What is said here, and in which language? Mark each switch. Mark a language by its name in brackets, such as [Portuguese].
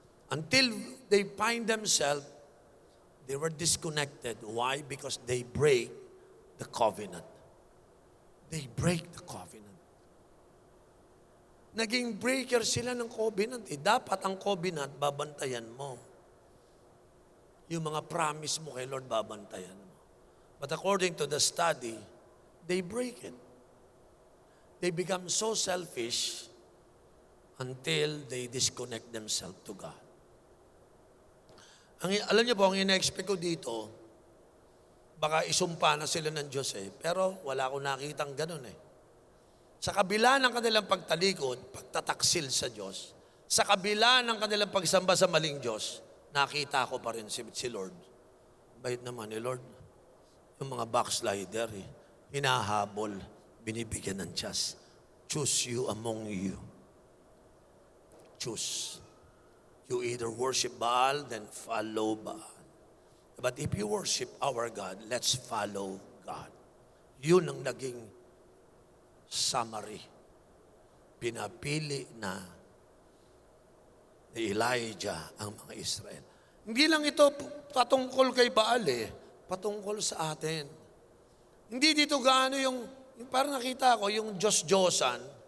[English] Until they find themselves, they were disconnected. Why? Because they break the covenant. They break the covenant. [Filipino] Naging breaker sila ng covenant. Dapat ang covenant, babantayan mo. Yung mga promise mo kay Lord, babantayan mo. [English] But according to the study, they break it. They become so selfish until they disconnect themselves to God. [Filipino] Alam niyo po, ang ina-expect ko dito, baka isumpa na sila ng Diyos pero wala akong nakitang ganun Sa kabila ng kanilang pagtalikod, pagtataksil sa Diyos, sa kabila ng kanilang pagsamba sa maling Diyos, nakita ko pa rin si Lord. Bait naman ni Lord. Yung mga backslider, hinahabol, binibigyan ng chance. [English] Choose you among you. Choose. You either worship Baal, then follow Baal. But if you worship our God, let's follow God. [Filipino] Yun ang naging summary. Pinapili na ni Elijah ang mga Israel. Hindi lang ito patungkol kay Baal patungkol sa atin. Hindi dito gaano yung parang nakita ko, yung Diyos-Diyosan.